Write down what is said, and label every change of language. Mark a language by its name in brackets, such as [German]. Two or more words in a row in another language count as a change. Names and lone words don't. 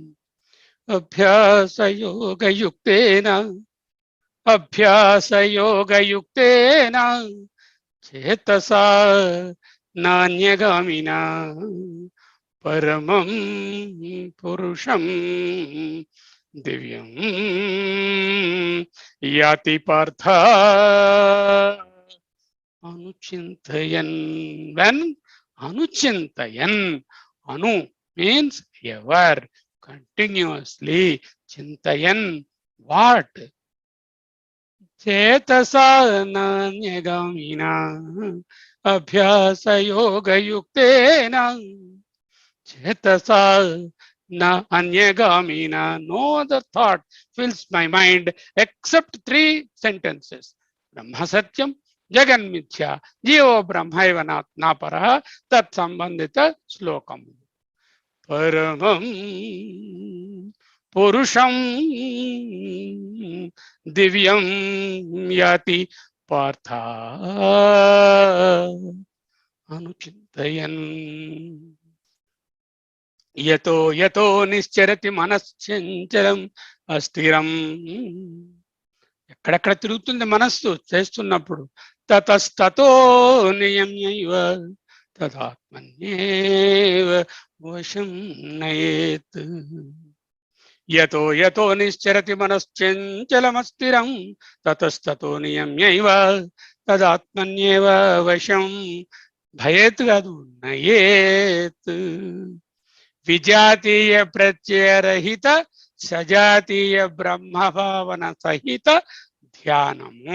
[Sanskrit] అభ్యాసయోగయుక్తేన చేతసా నాన్యగామినా పరమం పురుషం దివ్యం యాతి పార్థ అనుచింతయన్. [English] when అనుచింతయన్, anu means ever, continuously, చింతయన్ what? [Sanskrit] చేతసా నాన్యగామినా అభ్యాసయోగయుక్తేన చేతసా na anyagamina. [English] No other thought fills my mind except 3 sentences. [Sanskrit] ब्रह्म सत्यं जगन्मिथ्या जीवो ब्रह्मैव नापरः. तत् सम्बन्धित श्लोकम्। परमं पुरुषं दिव्यं याति पार्थ अनुचिन्तयन्. యతో యతో నిశ్చరతి మనశ్చంచలం అస్థిరం. [Telugu] ఎక్కడెక్కడ తిరుగుతుంది మనస్సు చేస్తున్నప్పుడు. [Sanskrit] తతస్తతో నియమ్యైవ తదాత్మన్యేవ వశం నయేత్. యతో యతో నిశ్చరతి మనశ్చంచలమస్థిరం తతస్తతో నియమ్యైవ తదాత్మన్యేవ వశం. [Telugu] భయేత్ కాదు, నయేత్. [Sanskrit] విజాతీయ ప్రత్యయరహిత సజాతీయ బ్రహ్మభావన సహిత ధ్యానము.